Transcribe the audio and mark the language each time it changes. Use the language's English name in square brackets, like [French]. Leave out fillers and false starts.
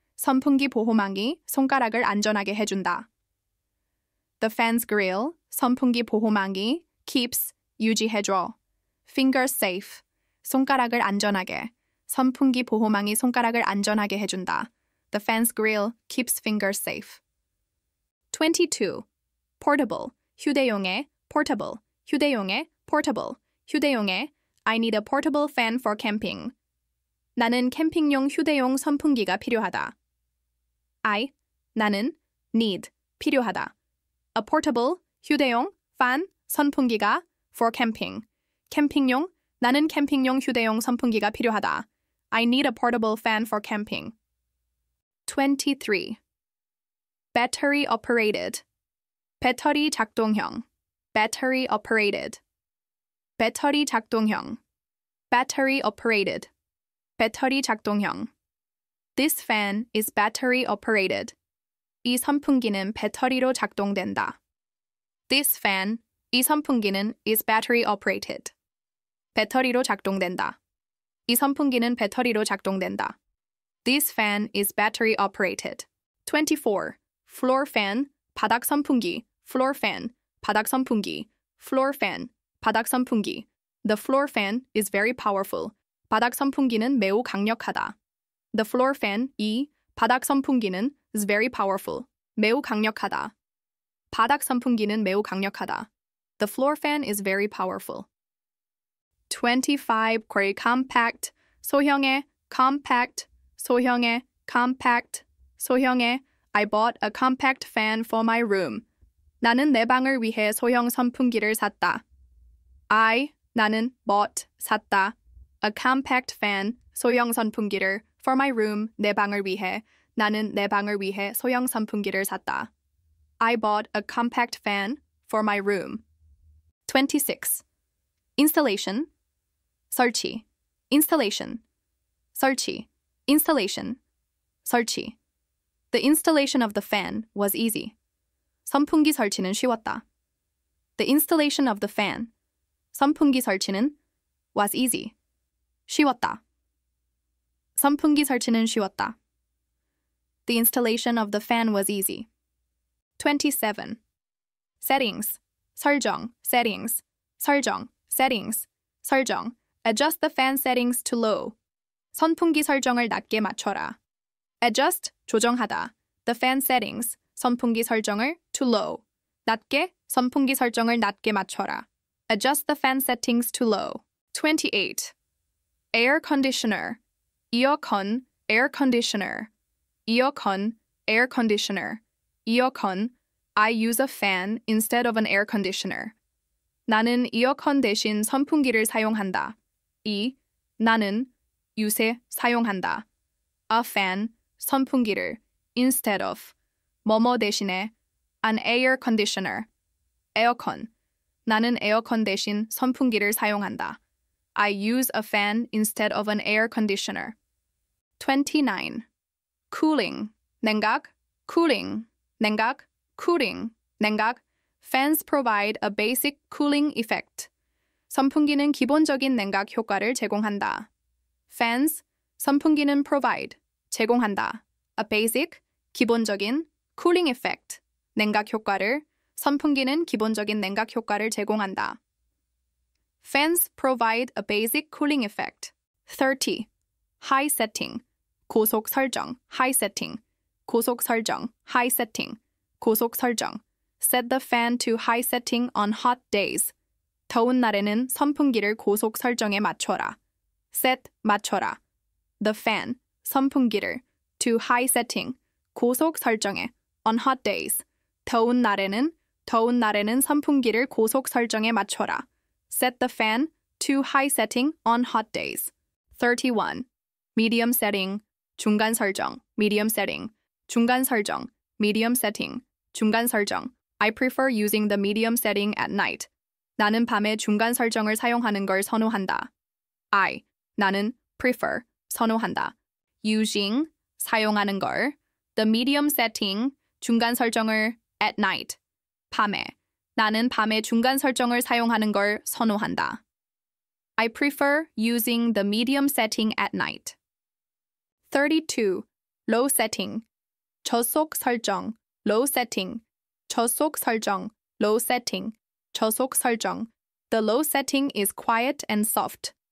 [Korean] 선풍기 보호망이 손가락을 안전하게 해준다. [English] The fan's grill, [Korean] 선풍기 보호망이 [English] keeps, [Korean] 유지해줘. [English] Fingers safe, [Korean] 손가락을 안전하게. 선풍기 보호망이 손가락을 안전하게 해준다. [English] The fan's grill keeps fingers safe. 22. Portable, [Korean] 휴대용의 [English] portable, 휴대용의 portable, 휴대용의 I need a portable fan for camping. [Korean] 나는 캠핑용 휴대용 선풍기가 필요하다. 나는 [English] need, [Korean] 필요하다. [English] A portable, [Korean] 휴대용, [English] fan, [Korean] 선풍기가 [English] for camping. [Korean] 캠핑용, 나는 캠핑용 휴대용 선풍기가 필요하다. [English] I need a portable fan for camping. 23. Battery operated. [Korean] 배터리 작동형. [English] Battery operated. 배터리 작동형. battery operated. [Korean] 배터리 작동형. [English] This fan is battery operated. [Korean] 이 선풍기는 배터리로 작동된다. [English] This fan, [Korean] 이 선풍기는 [English] is battery operated. [Korean] 배터리로 작동된다. 이 선풍기는 배터리로 작동된다. [English] This fan is battery operated. 24. Floor fan, [Korean] 바닥 선풍기. [English] Floor fan, 바닥 선풍기. Floor fan, [Korean] 바닥 선풍기. [English] The floor fan is very powerful. [Korean] 바닥 선풍기는 매우 강력하다. [English] The floor fan, [Korean] 이 바닥 선풍기는 [English] is very powerful. [Korean] 매우 강력하다. 바닥 선풍기는 매우 강력하다. [English] The floor fan is very powerful. 25. query compact, [Korean] 소형의 [English] compact, 소형의 compact, 소형의 I bought a compact fan for my room. [Korean] 나는 내 방을 위해 소형 선풍기를 샀다. 나는 [English] bought, [Korean] 샀다. [English] A compact fan, [Korean] 소형 선풍기를 [English] for my room, [Korean] 내 방을 위해. 나는 내 방을 위해 소형 선풍기를 샀다. [English] I bought a compact fan for my room. 26. Installation, [Korean] 설치. [English] Installation, 설치. Installation, [Korean] 설치. [English] The installation of the fan was easy. [Korean] 선풍기 설치는 쉬웠다. [English] The installation of the fan, [Korean] 선풍기 설치는 [English] was easy. [Korean] 쉬웠다. 선풍기 설치는 쉬웠다. [English] The installation of the fan was easy. 27. Settings, [Korean] 설정, [English] settings, 설정, settings, 설정. Adjust the fan settings to low. [Korean] 선풍기 설정을 낮게 맞춰라. [English] Adjust, [Korean] 조정하다. [English] The fan settings, [Korean] 선풍기 설정을 [English] to low. [Korean] 낮게, 선풍기 설정을 낮게 맞춰라. [English] Adjust the fan settings to low. 28. Air conditioner, earcon, air conditioner, earcon, air conditioner, earcon. I use a fan instead of an air conditioner. [Korean] 나는 이어컨 대신 선풍기를 사용한다. 나는 [English] use [Korean] 사용한다. [English] A fan, [Korean] 선풍기를 [English] instead of [Korean] 뭐뭐 대신에 [English] an air conditioner, [Korean] 에어컨. 나는 에어컨 대신 선풍기를 사용한다. [English] I use a fan instead of an air conditioner. 29. Cooling, [Korean] 냉각, [English] cooling, 냉각, cooling, 냉각. Fans provide a basic cooling effect. [Korean] 선풍기는 기본적인 냉각 효과를 제공한다. [English] Fans, [Korean] 선풍기는 [English] provide, [Korean] 제공한다. [English] A basic, [Korean] 기본적인, [English] cooling effect, [Korean] 냉각 효과를, 선풍기는 기본적인 냉각 효과를 제공한다. [English] Fans provide a basic cooling effect. 30. High setting, [Korean] 고속 설정, [English] high setting, 고속 설정, high setting, 고속 설정. Set the fan to high setting on hot days. [Korean] 더운 날에는 선풍기를 고속 설정에 맞춰라. [English] Set, [Korean] 맞춰라. [English] The fan, [Korean] 선풍기를 [English] to high setting, [Korean] 고속 설정에 [English] on hot days. [Korean] 더운 날에는 선풍기를 고속 설정에 맞춰라. [English] Set the fan to high setting on hot days. 31. Medium setting, [Korean] 중간 설정, [English] medium setting, 중간 설정, medium setting, 중간 설정. I prefer using the medium setting at night. [Korean] 나는 밤에 중간 설정을 사용하는 걸 선호한다. 나는 [English] prefer, [Korean] 선호한다. [English] Using, [Korean] 사용하는 걸. [English] The medium setting, [Korean] 중간 설정을 [English] at night. [Korean] 밤에. 나는 밤에 중간 설정을 사용하는 걸 선호한다. [English] I prefer using the medium setting at night. 32. Low setting, [Korean] 저속 설정, [English] low setting, 저속 설정, low setting, 저속 설정. The low setting is quiet and soft.